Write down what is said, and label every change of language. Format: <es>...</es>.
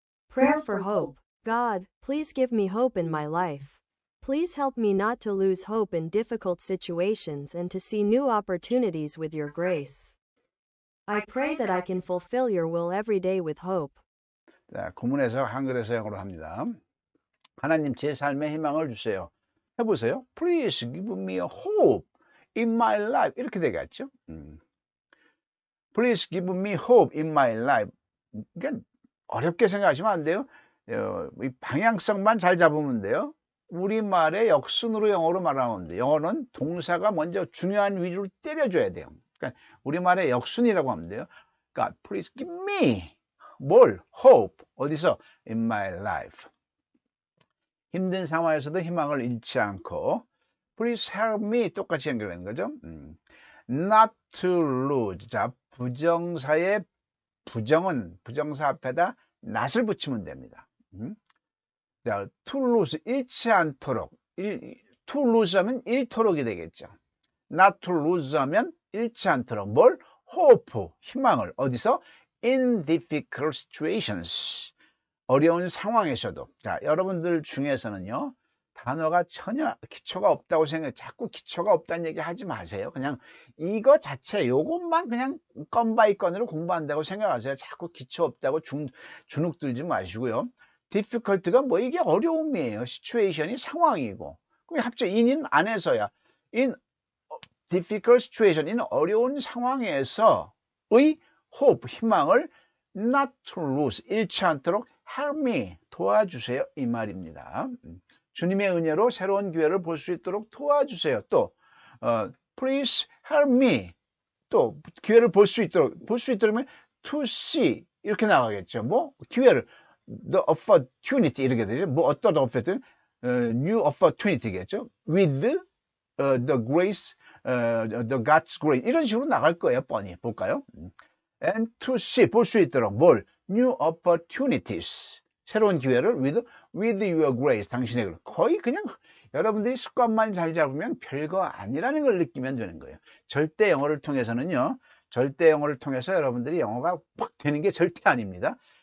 <en>Prayer for hope. God, please give me hope in my life. Please help me not to lose hope in difficult situations and to see new opportunities with your grace. I pray that I can fulfill your will every day with hope.</en> <ko>자, 구문에서 한글에서 영어로 합니다. 하나님, 제 삶에 희망을 주세요. 해보세요.</ko> <en>Please give me a hope in my life.</en> <ko>이렇게 되겠죠.</ko> <en>Please give me hope in my life.</en> <ko>그러니까 어렵게 생각하시면 안 돼요. 이 방향성만 잘 잡으면 돼요. 우리말의 역순으로 영어로 말하면 돼요. 영어는 동사가 먼저 중요한 위주로 때려줘야 돼요. 그러니까 우리말의 역순이라고 하면 돼요.</ko> <en>God, please give me</en> <ko>뭘?</ko> <en>hope.</en> <ko>어디서?</ko> <en>in my life.</en> <ko>힘든 상황에서도 희망을 잃지 않고</ko> <en>Please help me</en> <ko>똑같이 연결되는 거죠.</ko> <en>Not to lose.</en> <ko>자, 부정사의 부정은 부정사 앞에다 not을 붙이면 됩니다. 자, to lose 잃지 않도록 to lose 하면 잃도록이 되겠죠.</ko> <en>Not to lose</en> <ko>하면 잃지 않도록 뭘? hope, 희망을 어디서?</ko> <en>in difficult situations.</en> <ko>어려운 상황에서도. 자, 여러분들 중에서는요, 단어가 전혀 기초가 없다고 생각해. 자꾸 기초가 없다는 얘기 하지 마세요. 그냥 이거 자체, 요것만 그냥 건 바이 건으로 공부한다고 생각하세요. 자꾸 기초 없다고 주눅 들지 마시고요. difficult가 뭐 이게 어려움이에요. situation이 상황이고. 그럼 합쳐 in인 안에서야.</ko> <en>in difficult situation,</en> <ko>in 어려운 상황에서의 hope, 희망을</ko> <en>not to lose,</en> <ko>잃지 않도록</ko> <en>help me,</en> <ko>도와주세요. 이 말입니다. 주님의 은혜로 새로운 기회를 볼 수 있도록 도와주세요. 또</ko> <en>please help me,</en> <ko>또 기회를 볼 수 있도록 to see 이렇게 나가겠죠. 뭐 기회를 the opportunity 이렇게 되죠. 뭐 어떤 opportunity, new opportunity겠죠.</ko> <en>with the grace, the God's grace 이런 식으로 나갈 거예요.</en> <ko>뻔히 볼까요?</ko> <en>and to see</en> <ko>볼 수 있도록 뭘?</ko> <en>new opportunities</en> <ko>새로운 기회를</ko> <en>with your grace</en> <ko>당신의 거의 그냥 여러분들이 습관만 잘 잡으면 별거 아니라는 걸 느끼면 되는 거예요. 절대 영어를 통해서는요. 절대 영어를 통해서 여러분들이 영어가 팍 되는 게 절대 아닙니다.</ko>